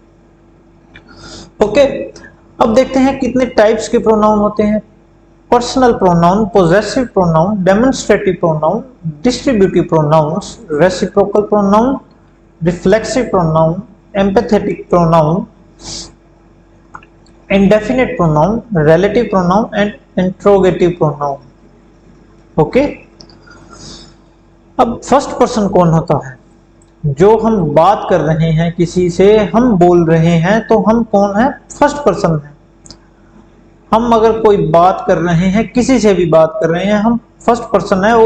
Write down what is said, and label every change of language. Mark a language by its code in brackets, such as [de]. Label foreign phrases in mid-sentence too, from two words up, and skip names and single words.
[hi] ओके, अब देखते हैं कितने टाइप्स के प्रोनाउन होते हैं। [en] personal pronoun, possessive pronoun, demonstrative pronoun, distributive pronouns, reciprocal pronoun, reflexive pronoun, emphatic pronoun, indefinite pronoun, relative pronoun and interrogative pronoun. [hi] ओके, अब [en] first person [hi] कौन होता है? जो हम बात कर रहे हैं, किसी से हम बोल रहे हैं, तो हम कौन है? [en] first person है। [hi] हम अगर कोई बात कर रहे हैं, किसी से भी बात कर रहे हैं, हम [en] first person [hi] है।